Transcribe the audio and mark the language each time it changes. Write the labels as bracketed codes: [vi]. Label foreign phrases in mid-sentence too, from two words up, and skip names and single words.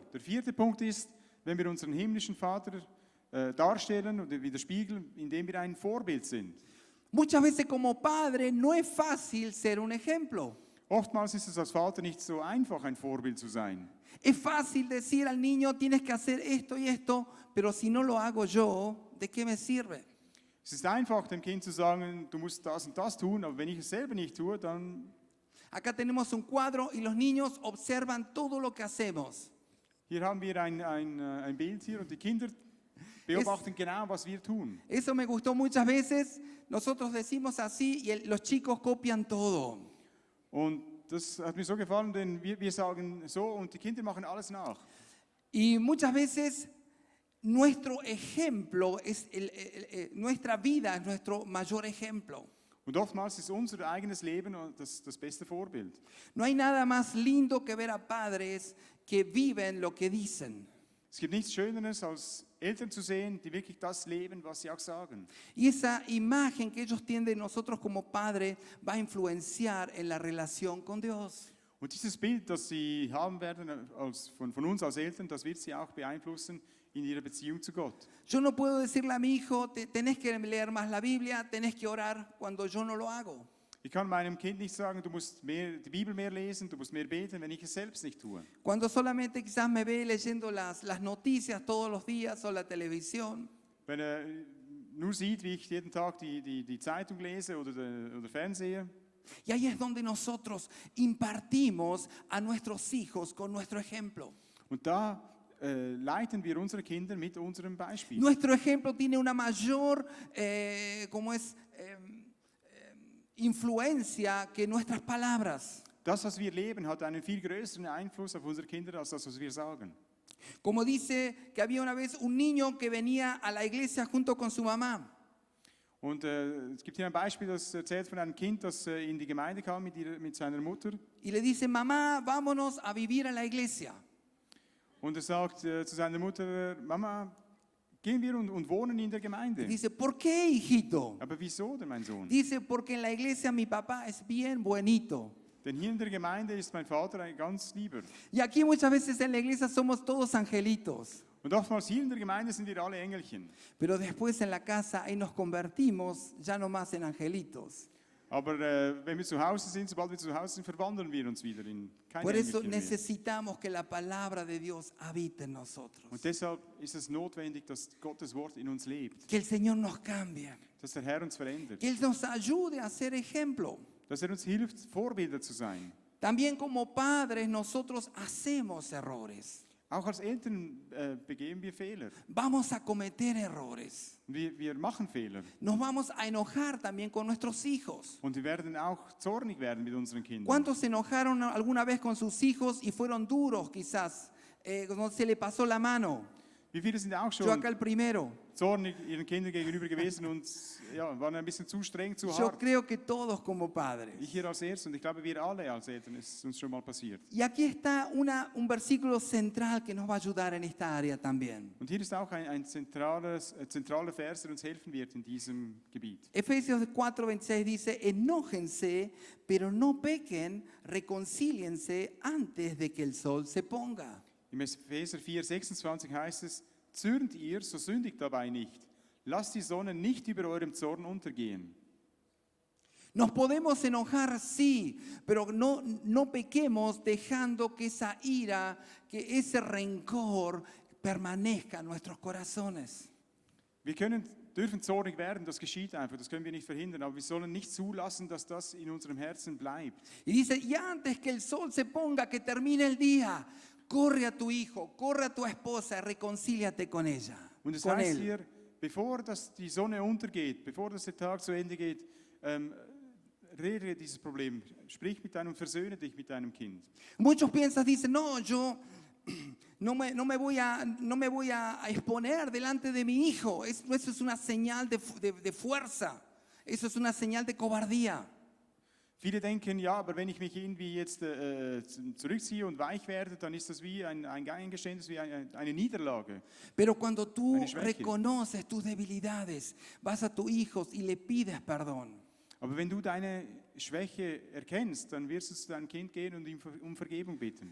[de] Der vierte Punkt ist, wenn wir unseren himmlischen Vater darstellen oder widerspiegeln, indem wir ein Vorbild sind. [es] Muchas veces como padre no es fácil ser un ejemplo. [de] Oftmals ist es als Vater nicht so einfach, ein Vorbild zu sein. [es] Es fácil decir al niño, tienes que hacer esto y esto, pero si no lo hago yo, ¿de qué me sirve? [de] Es ist einfach, dem Kind zu sagen, du musst das und das tun, aber wenn ich es selber nicht tue, dann... [es] Acá tenemos un cuadro y los niños observan todo lo que hacemos. [de] Hier haben wir ein Bild hier und die Kinder beobachten genau, was wir tun. [es] Eso me gustó muchas veces. Nosotros decimos así y los chicos copian todo. [de] Und das hat mir so gefallen, denn wir sagen so und die Kinder machen alles nach. [es] Y muchas veces nuestro ejemplo nuestra vida es nuestro mayor ejemplo. [de] Und oftmals ist unser eigenes Leben das beste Vorbild. [es] No hay nada más lindo que ver a padres que viven lo que dicen. [de] Es gibt nichts Schöneres, als Eltern zu sehen, die wirklich das leben, was sie auch sagen. [es] Y esa imagen que ellos tienen de nosotros como padres va a influenciar en la relación con Dios. [de] Und dieses Bild, das sie haben werden von uns als Eltern, das wird sie auch beeinflussen in ihrer Beziehung zu Gott. [es] Yo no puedo decirle a mi hijo, tenés que leer más la Biblia, tenés que orar cuando yo no lo hago. [de] Ich kann meinem Kind nicht sagen, du musst die Bibel mehr lesen, du musst mehr beten, wenn ich es selbst nicht tue. [es] Cuando solamente quizás me ve leyendo las noticias todos los días o la televisión. [de] Wenn nur sieht, wie ich jeden Tag die Zeitung lese oder Fernsehe. [es] Y ahí es donde nosotros impartimos a nuestros hijos con nuestro ejemplo. [de] Und da leiten wir unsere Kinder mit unserem Beispiel. [es] Nuestro ejemplo tiene una mayor, influencia que nuestras palabras. [de] Das, was wir leben, hat einen viel größeren Einfluss auf unsere Kinder als das, was wir sagen. [es] Como dice que había una vez un niño que venía a la iglesia junto con su mamá. [de] Und es gibt hier ein Beispiel, das erzählt von einem Kind, das in die Gemeinde kam mit seiner Mutter. [es] Y le dice, mamá, vámonos a vivir a la iglesia. [de] Und er sagt zu seiner Mutter, Mama, gehen wir und wohnen in der Gemeinde. [es] Dice, ¿por qué, hijito? [de] Aber wieso denn, mein Sohn? [es] Dice, porque en la iglesia mi papá es bien buenito. [de] Denn hier in der Gemeinde ist mein Vater ein ganz lieber. [es] Y aquí muchas veces en la iglesia somos todos angelitos. [de] Und oftmals hier in der Gemeinde sind wir alle Engelchen. [es] Pero después en la casa ahí nos convertimos ya no más en angelitos. [de] Aber wenn wir zu Hause sind, sobald wir zu Hause sind, verwandeln wir uns wieder in keine [es] Por eso [de] Engelchen mehr. [es] necesitamos que la palabra de Dios habite en nosotros. [de] Und deshalb ist es notwendig, dass Gottes Wort in uns lebt, [es] Que el Señor nos cambie. [de] dass der Herr uns verändert, [es] Que Él nos ayude a ser ejemplo. [de] dass uns hilft, Vorbilder zu sein. [es] También como padres nosotros hacemos errores. [de] Auch als Eltern begehen wir Fehler. [es] Vamos a cometer errores. [de] Wir machen Fehler. [es] Nos vamos a enojar también con nuestros hijos. [de] Und wir werden auch zornig werden mit unseren Kindern. [es] ¿Cuántos se enojaron alguna vez con sus hijos y fueron duros quizás? Cuando se le pasó la mano. [de] Wie viele sind auch [es] Yo [de] schon [es] acá el primero. [de] zornig ihren Kindern gegenüber gewesen und ja, waren ein bisschen zu streng, zu [es] Yo [de] hart? [es] creo que todos como padres. [de] Ich hier als Erstes und ich glaube, wir alle als Eltern, ist uns schon mal passiert. [es] Y aquí está un versículo central que nos va a ayudar en esta área también. [de] Und hier ist auch ein zentraler Vers, der uns helfen wird in diesem Gebiet. [es] Efesios 4:26 dice, enójense, pero no pequen, reconcíliense antes de que el sol se ponga. [de] Im Epheser 4,26 heißt es, zürnt ihr, so sündigt dabei nicht. Lasst die Sonne nicht über eurem Zorn untergehen. [es] Nos podemos enojar, sí, pero no pequemos dejando que esa ira, que ese rencor permanezca en nuestros corazones. [de] Wir dürfen zornig werden, das geschieht einfach, das können wir nicht verhindern, aber wir sollen nicht zulassen, dass das in unserem Herzen bleibt. [es] Y dice, y antes que el sol se ponga, que termine el día, corre a tu hijo, corre a tu esposa, reconcíliate con ella, [de] Und es [es] con [de] heißt [es] él. [de] hier, bevor die Sonne untergeht, bevor der Tag zu Ende geht, rede dieses Problem, sprich mit deinem, versöhne dich mit deinem Kind. [es] Muchos piensan, dicen, no, yo no me voy a exponer delante de mi hijo. Eso es una señal de fuerza. Eso es una señal de cobardía. [de] Viele denken, ja, aber wenn ich mich irgendwie jetzt zurückziehe und weich werde, dann ist das wie ein Eingeständnis, wie eine Niederlage. [es] Pero cuando tú [de] Eine Schwäche. [es] reconoces tus debilidades, vas a tu hijo y le pides perdón. [de] Aber wenn du deine Schwäche erkennst, dann wirst du zu deinem Kind gehen und ihm um Vergebung bitten.